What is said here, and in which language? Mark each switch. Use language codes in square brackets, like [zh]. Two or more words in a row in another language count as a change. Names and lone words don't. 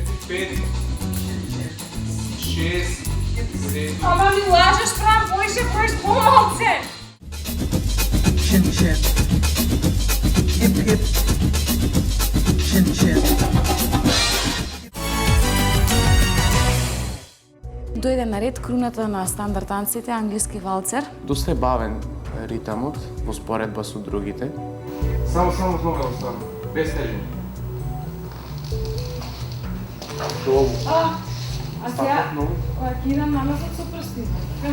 [mk] 5, 6, 7. Ама ми лажеш, прав, боиш помалце. Chin chin. Hip hip. Chin chin. Дојде на ред круната на стандард танците, англиски валцер. Доста е бавен ритамот во споредба со другите. Само с нога оставам. Без тежење. А сега, кога ќе идам наназад со прстите, така?